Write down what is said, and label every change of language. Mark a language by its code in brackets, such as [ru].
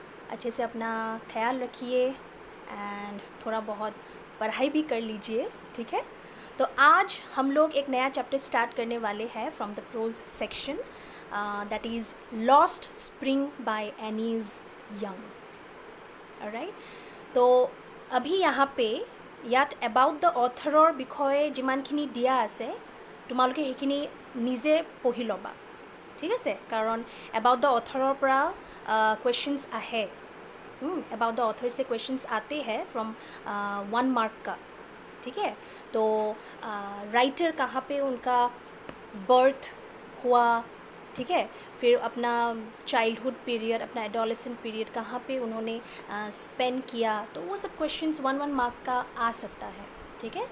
[hi] अच्छे से अपना ख्याल रखिए एंड थोड़ा बहुत पढ़ाई भी कर लीजिए, ठीक है। तो आज हम लोग एक नया चैप्टर स्टार्ट करने वाले हैं [en] From the prose section, that is lost spring by Anees Jung. [as] Alright, [hi] तो अभी यहाँ पे [as] ইয়াত এবাউট দ্য অথৰৰ বিষয়ে যিমানখিনি দিয়া আছে তোমালোকে সেইখিনি নিজে পঢ়ি ল'বা, ঠিক আছে। কাৰণ এবাউট দ্য অথৰৰ পৰা [hi] क्वेश्चंस आहे, अबाउट द ऑथर से क्वेश्चंस आते हैं फ्रॉम 1 मार्क का, ठीक है। तो राइटर कहाँ पे उनका बर्थ हुआ, ठीक है, फिर अपना चाइल्डहुड पीरियड, अपना एडोलेसेंट पीरियड कहाँ पे उन्होंने स्पेंड किया, तो वो सब क्वेश्चंस 1 मार्क का आ सकता है, ठीक है।